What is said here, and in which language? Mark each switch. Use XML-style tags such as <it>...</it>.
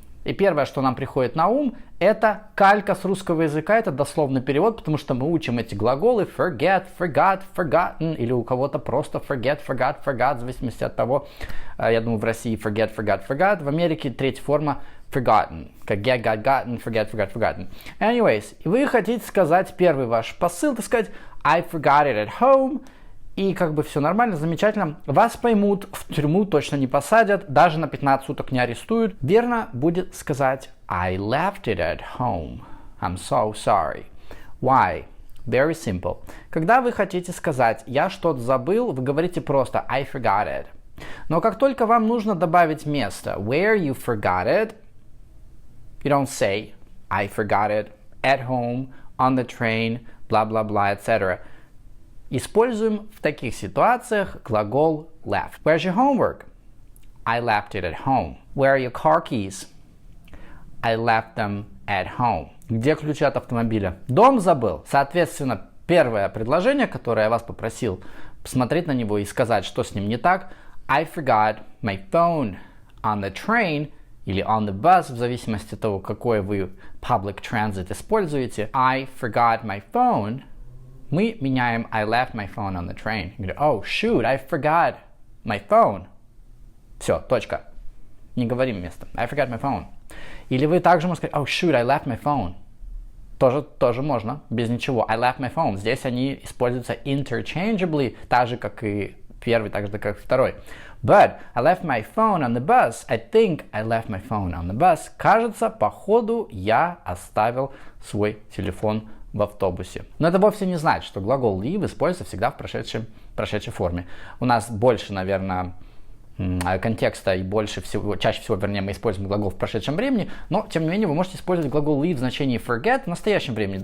<ru>И первое, что нам приходит на ум, это калька с русского языка, это дословный перевод, потому что мы учим эти глаголы forget, forgot, forgotten, или у кого-то просто forget, forgot, forgot, в зависимости от того, я думаю, в России forget, forgot, forgot, в Америке третья форма forgotten, как get, got, gotten, forget, forgot, forgotten. Anyways, вы хотите сказать первый ваш посыл, так сказать,</ru> <en>I forgot it at home,</en> <ru>и как бы все нормально, замечательно. Вас поймут, в тюрьму точно не посадят, даже на 15 суток не арестуют. Верно будет сказать</ru> <en>I left it at home. I'm so sorry. Why? Very simple.</en> <ru>Когда вы хотите сказать я что-то забыл, вы говорите просто</ru> <en>I forgot it.</en> <ru>Но как только вам нужно добавить место</ru> <en>where you forgot it, you don't say I forgot it at home, on the train, blah-blah-blah, etc.</en> <ru>Используем в таких ситуациях глагол left.</ru> <en>Where's your homework? I left it at home. Where are your car keys? I left them at home.</en> <ru>Где ключи от автомобиля? Дом забыл. Соответственно, первое предложение, которое я вас попросил посмотреть на него и сказать, что с ним не так.</ru> <en>I forgot my phone on the train или on the bus,</en> <ru>в зависимости от того, какой вы</ru> <en>public transit используете. I forgot my phone.</en> <ru>Мы меняем</ru> <en>I left my phone on the train. Говорю, oh shoot, I forgot my phone.</en> <ru>Все, точка. Не говорим вместо.</ru> <en>I forgot my phone.</en> <ru>Или вы также можете сказать,</ru> <en>oh shoot, I left my phone.</en> <ru>Тоже можно, без ничего.</ru> <en>I left my phone.</en> <ru>Здесь они используются interchangeably, так же, как и первый, так же, как и второй.</ru> <en>But I left my phone on the bus. I think I left my phone on the bus.</en> <ru>Кажется, походу, я оставил свой телефон в автобусе. Но это вовсе не значит, что глагол leave используется всегда в прошедшей форме. У нас больше, наверное, контекста и чаще всего, вернее, мы используем глагол в прошедшем времени, но, тем не менее, вы можете использовать глагол leave в значении forget в настоящем времени.</ru>